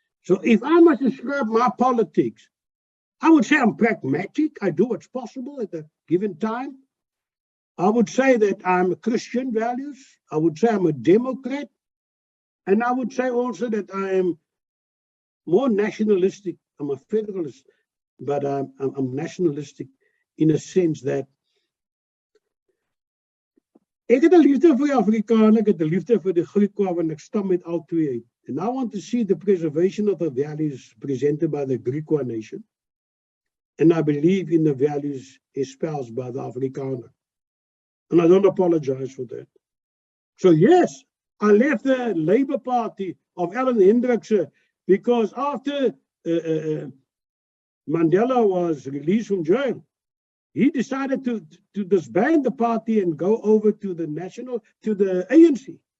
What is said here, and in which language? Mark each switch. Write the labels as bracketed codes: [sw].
[en] So if I must describe my politics, I would say I'm pragmatic. I do what's possible at a given time. I would say that I'm a Christian values. I would say I'm a Democrat. And I would say also that I am more nationalistic. I'm a federalist, but I'm nationalistic in a sense that [af] ek het 'n liefde vir die Afrikaner, ek het 'n liefde vir die Griekwa, want ek stam met al twee uit. [en] And I want to see the preservation of the values presented by the Griekwa nation. And I believe in the values espoused by the Afrikaner. And I don't apologize for that. So yes, I left the Labour Party of Alan Hendrikse because after Mandela was released from jail, he decided to disband the party and go over to the ANC.